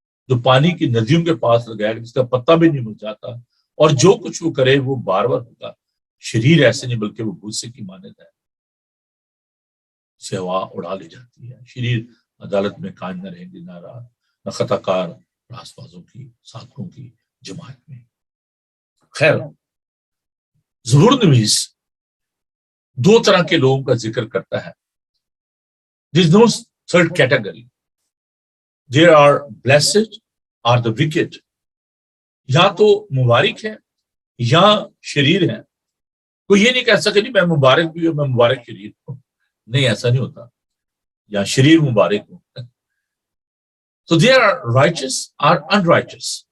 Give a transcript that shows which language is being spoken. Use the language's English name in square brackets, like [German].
[Urdu] جو پانی کی ندیوں کے پاس لگایا گیا، جس کا پتا بھی نہیں مرجھاتا، اور جو کچھ وہ کرے وہ بار بار ہوگا۔ شریر ایسے نہیں بلکہ وہ بھوسے کی مانند ہے، سے ہوا اڑا لی جاتی ہے۔ شریر عدالت میں قائم نہ رہیں گے، نہ خطا کار راست بازوں کی ساتھوں کی جماعت میں۔ خیر، زبور نویس دو طرح کے لوگوں کا ذکر کرتا ہے۔ [English] There is no third category. There are blessed or the wicked. [Urdu] یا تو مبارک ہے یا شریر ہے۔ کوئی یہ نہیں کہہ سکتا کہ میں مبارک بھی ہوں، میں مبارک شریر ہوں، نہیں، ایسا نہیں ہوتا، یا شریر مبارک ہوں۔ [English] So there are righteous or unrighteous.